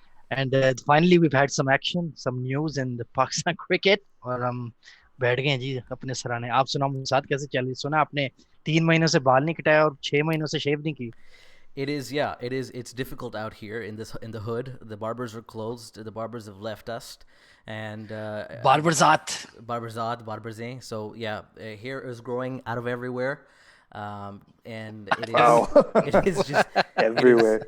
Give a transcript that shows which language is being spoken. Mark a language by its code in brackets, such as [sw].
[en] And finally, we've had some action, some news in the Pakistan cricket. [hi] और हम बैठ गए जी अपने सराहने। आप सुनाओ साथ कैसे चल रही? सुना आपने 3 महीनों से बाल नहीं कटाया और 6 महीनों से शेव नहीं की? [en] It is, yeah. It's difficult out here in the hood. The barbers are closed. The barbers have left us, and Barberzat. Barberzain. So yeah, hair is growing out of everywhere, and it is. Wow. It is just everywhere.